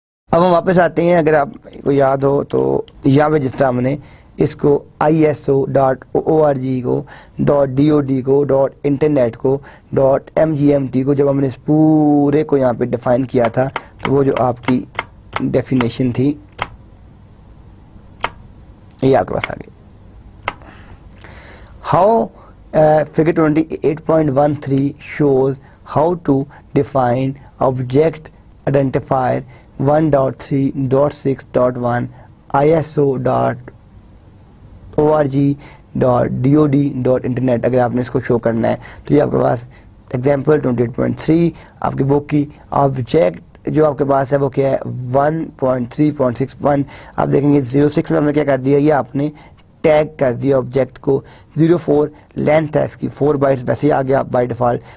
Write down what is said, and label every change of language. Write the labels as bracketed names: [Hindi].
[Urdu] اب ہم واپس آتے ہیں, اگر آپ کو یاد ہو تو یہاں پہ جس طرح ہم نے اس کو ISO.org کو .DOD کو .internet کو .mgmt کو جب ہم نے اس پورے کو یہاں پہ ڈیفائن کیا تھا تو وہ جو آپ کی ڈیفینیشن تھی یہ آپ کے پاس آ گئی. [English] How figure 28.13 shows how to define object identifier 1.3.6.1 ISO.org.dod.internet. [Urdu] اگر آپ نے اس کو شو کرنا ہے تو یہ آپ کے پاس ایگزامپل 28.3 آپ کی بک کی آبجیکٹ جو آپ کے پاس ہے وہ کیا ہے 1.3.61. آپ دیکھیں گے 06 میں ہم نے کیا کر دیا, یہ آپ نے ٹیگ کر دیا آبجیکٹ کو. 04 لینتھ ہے اس کی 4 بائٹس ویسے ہی آ گیا بائی ڈیفالٹ.